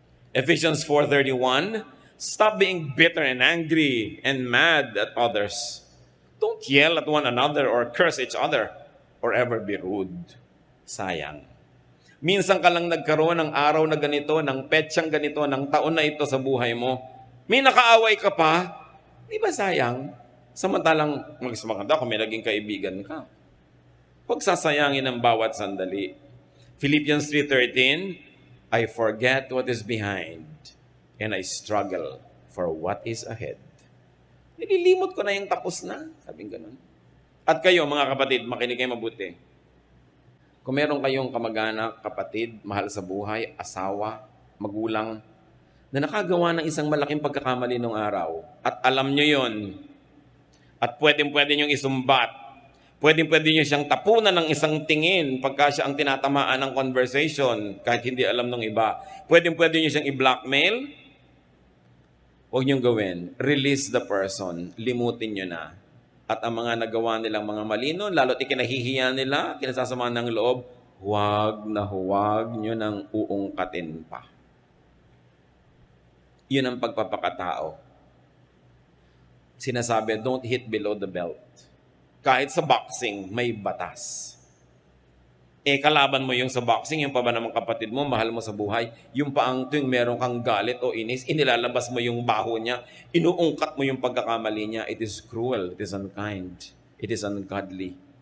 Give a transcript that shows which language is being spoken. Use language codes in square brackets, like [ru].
[en] Ephesians 4:31, stop being bitter and angry and mad at others. Don't yell at one another or curse each other or ever be rude. [tl] Sayang. Minsan ka lang nagkaroon ng araw na ganito, ng petsang ganito, ng taon na ito sa buhay mo. May nakaaway ka pa, di ba sayang? Samantalang, mas maganda kung may naging kaibigan ka. Huwag sasayangin ang bawat sandali. [en] Philippians 3:13, I forget what is behind and I struggle for what is ahead. [tl] Nililimot ko na yung tapos na. Sabing ganun. At kayo, mga kapatid, makinig kayo mabuti. Kung meron kayong kamag-anak, kapatid, mahal sa buhay, asawa, magulang, na nakagawa ng isang malaking pagkakamali nung araw, at alam nyo yon, at pwedeng-pwede nyo isumbat, pwedeng-pwede nyo siyang tapunan ng isang tingin pagka siya ang tinatamaan ng conversation, kahit hindi alam ng iba, pwedeng-pwede nyo siyang i-blackmail, huwag nyo gawin. [en] Release the person, [tl] limutin nyo na. At ang mga nagawa nilang mga malino, lalo't ikinahihiya nila, kinasasama ng loob, huwag nyo nang uungkatin pa. Yun ang pagpapakatao. [en] Sinasabi, don't hit below the belt. [tl] Kahit sa boxing, may batas. Kalaban mo yung sa boxing, yung pa ba namang kapatid mo, mahal mo sa buhay, yung pa ang tuwing meron kang galit o inis, inilalabas mo yung baho niya, inuungkat mo yung pagkakamali niya, [en] it is cruel, it is unkind, it is ungodly.